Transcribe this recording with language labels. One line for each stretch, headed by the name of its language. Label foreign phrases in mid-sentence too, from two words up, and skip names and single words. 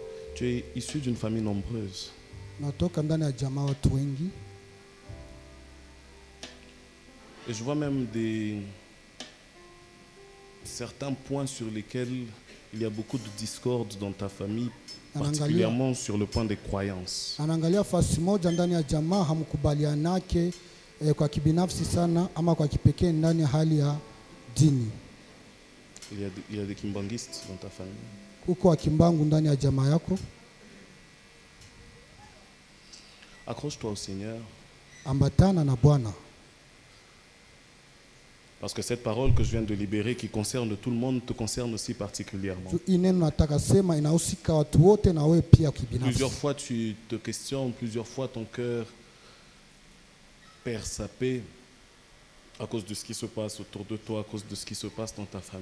French: Tu es issu d'une famille nombreuse.
Swahili: Natoka ndani ya jamaa watu wengi.
French: Et je vois même certains points sur lesquels il y a beaucoup de discorde dans ta famille, particulièrement sur le point des croyances.
Swahili: Anaangalia fasi moja ndani ya jamaa hamkubalianake kwa kibinafsi sana ama kwa kipekee ndani ya hali ya dini.
French: Il y a des kimbangistes dans ta famille.
Swahili: Kuko wa kimbangu ndani ya jamaa yako.
French: Accroche-toi au Seigneur.
Swahili: Ambatana na Bwana.
French: Parce que cette parole que je viens de libérer, qui concerne tout le monde, te concerne aussi particulièrement. Plusieurs fois tu te questionnes, plusieurs fois ton cœur perd sa paix à cause de ce qui se passe autour de toi, à cause de ce qui se passe dans ta famille.